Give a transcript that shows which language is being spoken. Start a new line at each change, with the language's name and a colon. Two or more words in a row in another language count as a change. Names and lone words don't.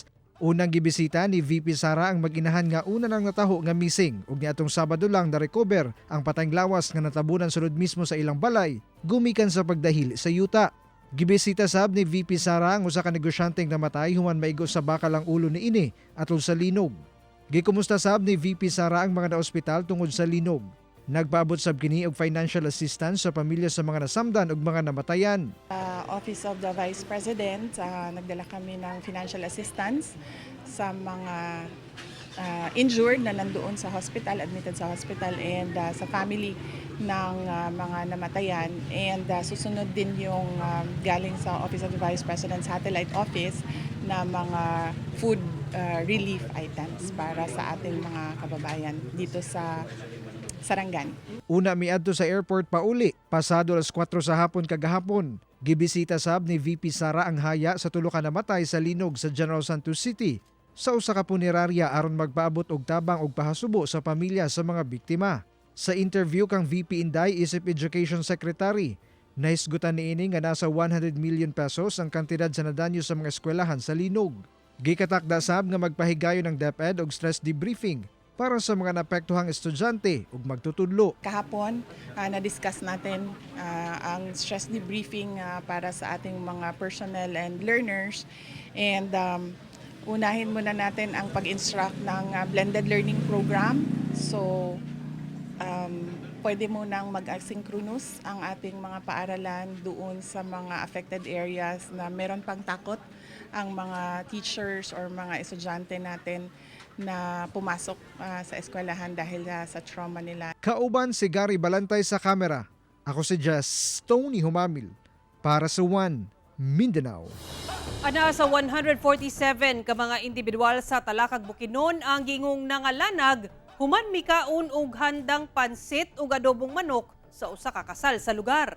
Cebuano: Unang gibisita ni VP Sara ang mag-inahan nga una nang nataho nga missing ug niadtong Sabado lang na-recover ang patayng lawas nga natabunan sulod mismo sa ilang balay gumikan sa pagdahil sa yuta. Gibisita sab ni VP Sara ang usa ka negosyanteng namatay human maigo sa bakal ang ulo ni ini atol sa linog. Gikumusta sab ni VP Sara ang mga naospital tungod sa linog. Nagpaabot sab kini og
English: financial assistance
Cebuano: sa pamilya sa mga nasamdan ug mga namatayan.
Filipino: Office of the Vice President, nagdala kami ng
English: financial assistance
Filipino: sa mga injured na nandoon sa hospital, admitted sa hospital, and sa family ng mga namatayan. And susunod din yung galing sa Office of the Vice President Satellite Office na mga
English: food relief items
Filipino: para sa ating mga kababayan dito sa Sarangani.
Cebuano: Una miadto sa airport pauli, pasado alas 4 sa hapon kagahapon. Gibisita sab ni VP Sara ang haya sa tulo ka namatay sa linog sa General Santos City sa usa ka punerarya aron magpaabot og tabang og pahasubo sa pamilya sa mga biktima. Sa interview kang VP Inday isip Education Secretary, nahisgutan niini nga nasa 100 million pesos ang kantidad sa nadanyo sa mga eskwelahan sa linog. Gikatakda sab nga magpahigayon ng DepEd og
English: stress debriefing
Cebuano: para sa mga naapektuhang estudyante ug magtutudlo.
Filipino: Kahapon, na-discuss natin ang
English: stress debriefing
Filipino: para sa ating mga personnel and learners. And unahin muna natin ang pag-instruct ng
English: blended learning program.
Filipino: So, pwede munang mag-asynchronous ang ating mga paaralan doon sa mga
English: affected areas
Filipino: na meron pang takot ang mga teachers or mga estudyante natin na pumasok sa eskwelahan dahil sa trauma nila.
Cebuano: Kauban si Gary Balantay sa kamera. Ako si Jess Tony Humamil para sa One Mindanao. Ana sa 147 ka mga individual sa Talakag Bukidnon ang gingong nangalanag human mikaon og handang pansit ug adobong manok sa usa ka kasal sa lugar.